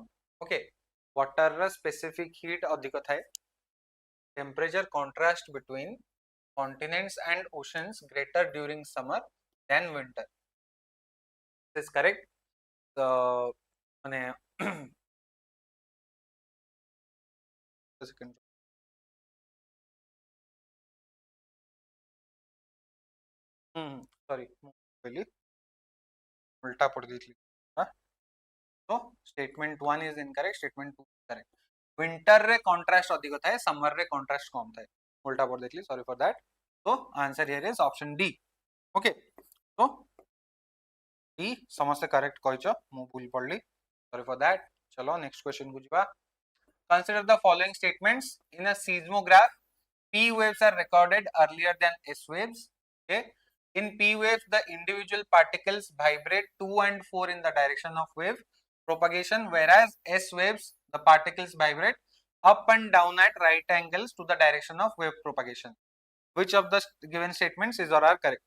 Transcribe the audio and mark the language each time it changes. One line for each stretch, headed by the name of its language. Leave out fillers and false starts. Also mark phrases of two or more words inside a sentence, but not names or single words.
English: ओके,
Odia: ୱାଟର ରା ସ୍ପେସିଫିକ ହିଟ ଅଧିକ ଥାଏ,
English: temperature contrast between continents and oceans greater during summer than winter. This is correct.
Odia: माने second,
Hindi: सॉरी पहले उल्टा पढ़ दी थी, तो
English: statement 1 is incorrect, statement 2 correct.
Odia: ୱିଣ୍ଟର ରେ କଣ୍ଟ୍ରାଷ୍ଟ ଅଧିକ ଥାଏ, ସମର ରେ କଣ୍ଟ୍ରାଷ୍ଟ କମ ଥାଏ, ଉଲଟା ପଢ଼ ଦେଥଲି,
English: sorry for that. तो answer here is option D.
Odia: ओके, ତୋ ଡି ସମସ୍ତ କରେକ୍ଟ କହଚୋ, ମୁ ଭୁଲ ପଡ଼ଲି,
English: sorry for that.
Odia: चलो
English: next question
Odia: କୁ ଯିବା।
English: consider the following statements in a seismograph, P waves are recorded earlier than S waves. Okay, in P waves the individual particles vibrate 2 and 4 in the direction of wave propagation, whereas S waves the particles vibrate up and down at right angles to the direction of wave propagation. Which of the given statements is or are correct?